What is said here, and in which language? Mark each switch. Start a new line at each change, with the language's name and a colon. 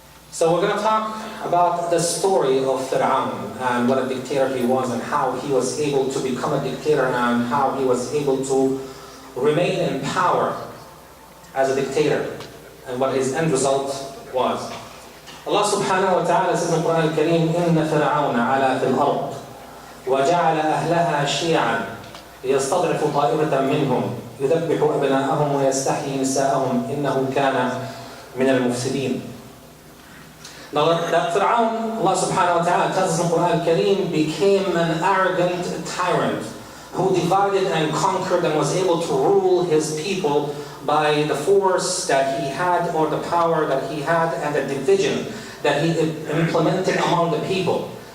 English: So we're going to talk about the story of Fir'aun and what a dictator he was and how he was able to become a dictator and how he was able to remain in power as a dictator and what his end result was.
Arabic: Allah subhanahu wa ta'ala says in the Quran al-Kareem, إِنَّ فِرْعَوْنَ عَلَى فِي الْأَرْضِ وَجَعَلَ أَهْلَهَا شِيَعًا لِيَسْتَضْعِفُ طَائِفَةً مِّنْهُمْ يُذَبِّحُ أَبْنَاءَهُمْ وَيَسْتَحْيِي نِسَاءَهُمْ إِنَّهُ كَانَ مِنَ الْمُفْسِدِينَ.
English: Now that Fir'aun, Allah subhanahu wa ta'ala tells us in the Quran al-Kareem, became an arrogant tyrant who divided and conquered and was able to rule his people by the force that he had, or the power that he had, and the division that he implemented among the people.